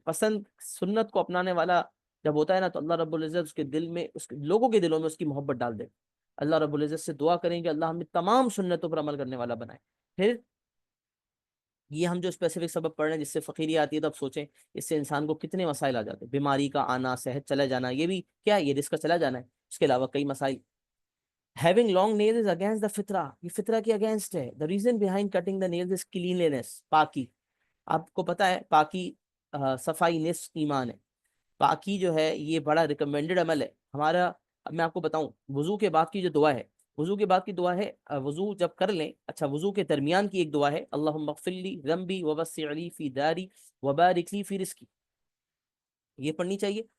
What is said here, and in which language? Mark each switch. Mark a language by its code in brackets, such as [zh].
[ur] پسند سنت کو اپنانے والا جب ہوتا ہے نا تو اللہ رب العزت اس کے دل میں، لوگوں کے دلوں میں اس کی محبت ڈال دے. اللہ رب العزت سے دعا کریں کہ اللہ ہمیں تمام سنتوں پر عمل کرنے والا بنائے. پھر یہ ہم جو اسپیسیفک سبب پڑھ رہے ہیں جس سے فقیری آتی ہے، تو اب سوچیں اس سے انسان کو کتنے مسائل آ جاتے ہیں. بیماری کا آنا، صحت چلا جانا، یہ بھی کیا ہے، یہ رزق کا چلا جانا ہے. اس کے علاوہ کئی مسائل. [en] Having long nails is against the fitra. [ur] یہ فطرہ کے اگینسٹ ہے. [en] The reason behind cutting the nails is cleanliness. [ur] پاکی. آپ کو پتا ہے پاکی صفائی نصف ایمان ہے. پاکی جو ہے یہ بڑا ریکمینڈڈ عمل ہے ہمارا. اب میں آپ کو بتاؤں وضو کے بعد کی جو دعا ہے، وضو کے بعد کی دعا ہے، وضو جب کر لیں، اچھا وضو کے درمیان کی ایک دعا ہے، [ar] اللہم اغفر لی ذنبی ووسع لی فی داری وبارک لی فی رزقی. [ur] یہ پڑھنی چاہیے.